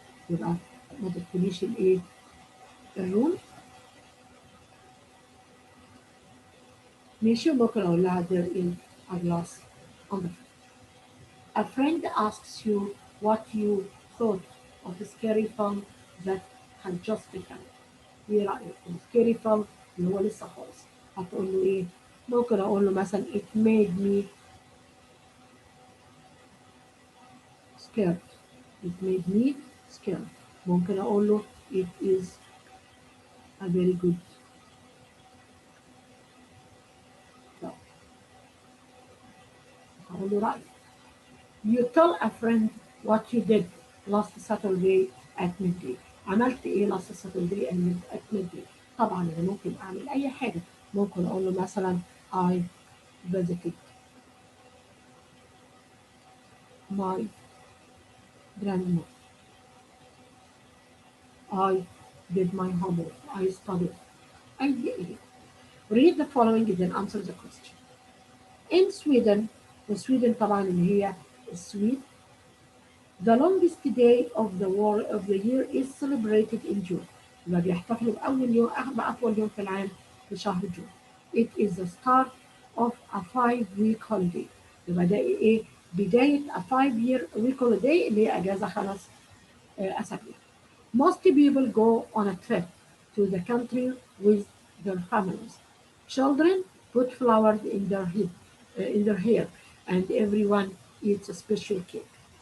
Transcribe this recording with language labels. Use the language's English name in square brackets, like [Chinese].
[Arabic] يبقى ما تدخليش الإيه؟ الروم. ماشي ممكن أقول لها [English] there is a glass on the floor. A friend asks you what you thought of a scary film that had just become. [Arabic] ايه رأيك في scary film اللي هو لسه خالص؟ هتقول له ايه؟ ممكن اقول له مثلا [English] it made me scared. It made me scared. [Arabic] ممكن اقول له [English] it is a very good film. [Arabic] هقول له رأيك. [English] You tell a friend what you did last Saturday at midday. [Arabic] عملت ايه [English] last Saturday at midday. [Arabic] طبعا انا ممكن اعمل اي حاجه. ممكن اقول له مثلا [English] I visited my grandma. I did my homework. I studied. [Arabic] اي ايه. [English] Read the following and then answer the question. In Sweden, [Arabic] وسويدن طبعا اللي هي السويد. [English] The longest day of the year is celebrated in June. [Arabic] يبقى بيحتفلوا بأول يوم بأطول يوم في العام في شهر جون. [English] It is the start of a 5-week holiday. [Arabic] يبقى ده إيه؟ بداية [English] a 5-week holiday [Arabic] اللي هي أجازة 5 أسابيع. [English] Most people go on a trip to the country with their families. Children put flowers in their hair, and everyone eats a special cake.